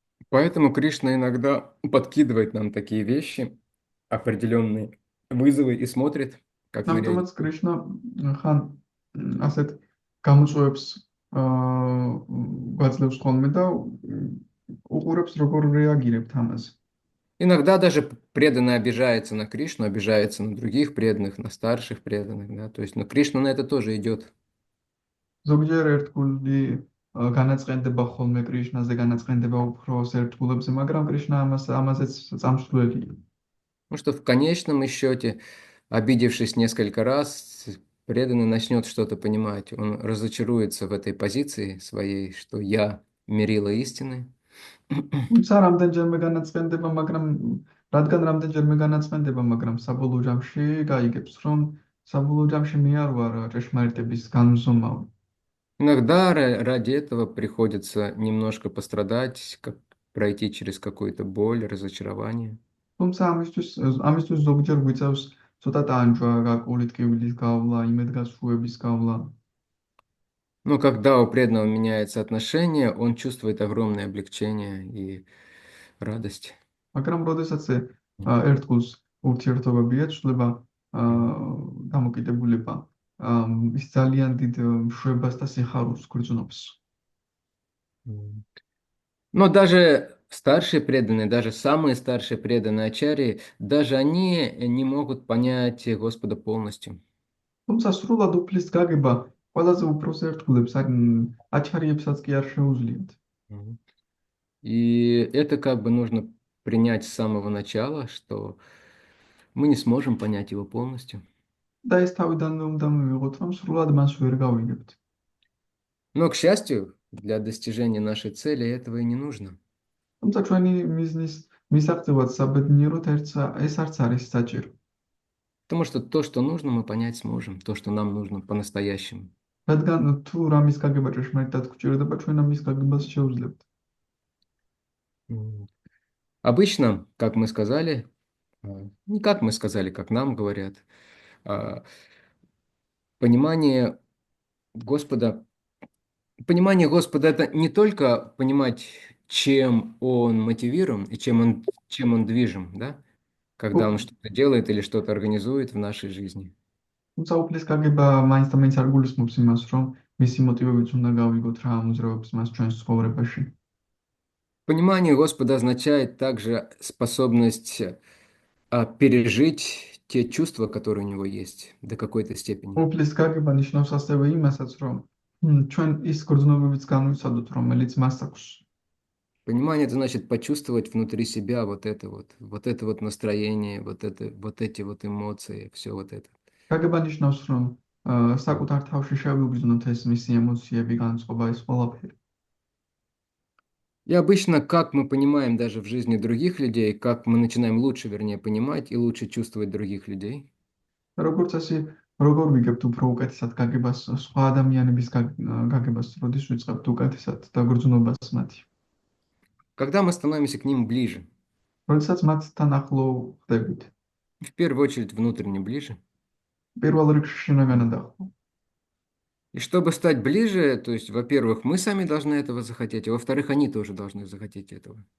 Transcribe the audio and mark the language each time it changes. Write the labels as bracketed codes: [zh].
[ru] Поэтому Кришна иногда подкидывает нам такие вещи, определенные вызовы и смотрит, как мы реагируем. [ka] ამიტომაც კრიშნა ხან ასეთ გამოწვევებს გვაძლევს ხოლმე და უყურებს როგორ რეაგირებთ ამაზე. [ru] Иногда даже преданный обижается на Кришну, обижается на других преданных, на старших преданных, да, то есть, но Кришна на это тоже идет. [ka] ზოგჯერ ერთგული განაწყენდება ხოლმე კრიშნაზე, განაწყენდება უფროს ერთგულებზე, მაგრამ კრიშნა ამაზეც წამსვლელია. [ru] Ну что в конечном счете, обидевшись несколько раз, преданный начнет что-то понимать. Он разочаруется в этой позиции своей, что я мерила истины. [ka] თუმცა რამდენჯერმე განაწყენდება, რადგან რამდენჯერმე განაწყენდება, მაგრამ საბოლოო ჯამში გაიგებს, რომ საბოლოო ჯამში მე არ ვარ ჭეშმარიტების განმზომავი. [ru] Иногда ради этого приходится немножко пострадать, пройти через какую-то боль, разочарование. [ka] თუმცა ამისთვის ზოგჯერ გვიწევს ცოტა ტანჯვა, გაკული ტკივილის გავლა, იმედგაცრუების გავლა. [ru] Но когда у преданного меняется отношение, он чувствует огромное облегчение и радость. [ka] მაგრამ როდესაც ერთგულს ურთიერთობები ეცვლება, დამოკიდებულება, ის ძალიან დიდ მშვენებას და სიხარულს გრძნობს. [ru] Но даже старшие преданные, даже самые старшие преданные ачарьи, даже они не могут понять Господа полностью. [ka] თუმცა სრულად უფლის გაგება ყველაზე უფროს ერთგულებს, აჩარიებსაც კი არ შეუძლიათ. [ru] И это как бы нужно принять с самого начала, что мы не сможем понять его полностью. [ka] და ეს თავიდანვე უნდა მივიღოთ, რომ სრულად მას ვერ გავიგებთ. [ru] Но, к счастью, для достижения нашей цели этого и не нужно. [ka] თუმცა ჩვენი მიზნის მისაღწევად საბედნიეროდ ეს არც არის საჭირო. [ru] Потому что то, что нужно, мы понять сможем, то, что нам нужно по-настоящему. [ka] რადგან თუ რამის გაგება ჭეშმარიტად გვჭირდება, ჩვენ ამის გაგებას შევძლებთ. [ru] Обычно, как мы сказали, не как мы сказали, как нам говорят, понимание Господа это не только понимать, чем он мотивирован и чем он движим, да? Когда он что-то делает или что-то организует в нашей жизни. [ka] თუმცა უფლის გაგება მაინც და მაინც არ გულისხმობს იმას, რომ მისი მოტივებიც უნდა გავიგოთ რა ამოძრავებს მას ჩვენს ცხოვრებაში. [ru] Понимание Господа означает также способность пережить те чувства, которые у него есть, до какой-то степени. [ka] უფლის გაგება ნიშნავს ასევე იმასაც, რომ ჩვენ ის გრძნობებიც განვიცადოთ, რომელიც მას აქვს. [ru] Понимание – это значит почувствовать внутри себя вот это вот настроение, вот эти вот эмоции, все вот это. [ka] გაგება ნიშნავს, რომ საკუთარ თავში შევიგრძნოთ ეს მისი ემოციები, განწყობა, ეს ყველაფერი. [ru] И обычно, как мы понимаем даже в жизни других людей, как мы начинаем лучше, вернее, понимать и лучше чувствовать других людей, [ka] როგორც წესი, როგორ ვიგებთ უფრო უკეთესად გაგებას სხვა ადამიანების გაგებას, როდის ვიწყებთ უკეთესად და გრძნობას მათი. [ru] когда мы становимся к ним ближе, [ka] როდესაც მათთან ახლო ხდებით, [ru] в первую очередь внутренне ближе. [ka] პირველ რიგში შინაგანად ახლო. [ru] И чтобы стать ближе, то есть, во-первых, мы сами должны этого захотеть, а во-вторых, они тоже должны захотеть этого.